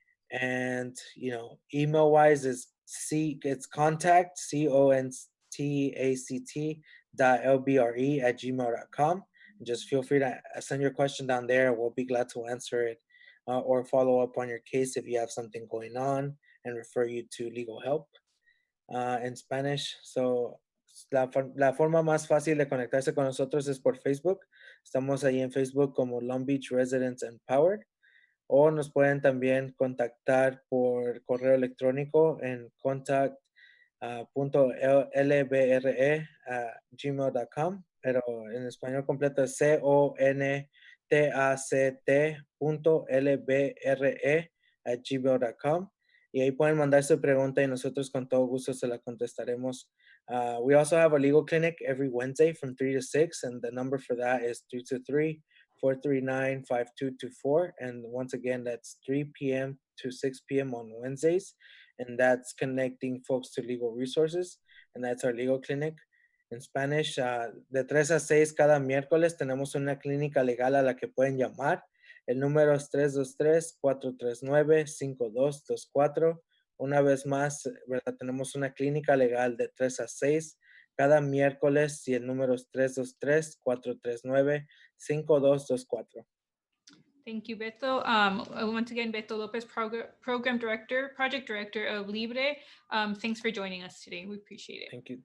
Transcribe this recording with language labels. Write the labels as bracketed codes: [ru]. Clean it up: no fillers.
[en] And email wise is it's contact contact@lbre@gmail.com. And just feel free to send your question down there. We'll be glad to answer it, or follow up on your case if you have something going on and refer you to legal help in Spanish. [es] So la forma más fácil de conectarse con nosotros es por Facebook. Estamos ahí en Facebook como Long Beach Residents Empowered, o nos pueden también contactar por correo electrónico en contact.lbre@gmail.com, pero en español completo es contact.lbre@gmail.com, y ahí pueden mandar su pregunta y nosotros con todo gusto se la contestaremos. [en] We also have a legal clinic every Wednesday from 3 to 6, and the number for that is 223-439-5224. And once again, that's 3 p.m. to 6 p.m. on Wednesdays. And that's connecting folks to legal resources. And that's our legal clinic. [es] En Spanish, de 3 a 6 cada miércoles tenemos una clínica legal a la que pueden llamar. El número es 323-439-5224. Una vez más, ¿verdad? Tenemos una clínica legal de 3 a 6 cada miércoles, y el número es 323-439-5224. [en] Thank you, Beto. Once again, Beto Lopez, Program Director, Project Director of Libre. Thanks for joining us today. We appreciate it.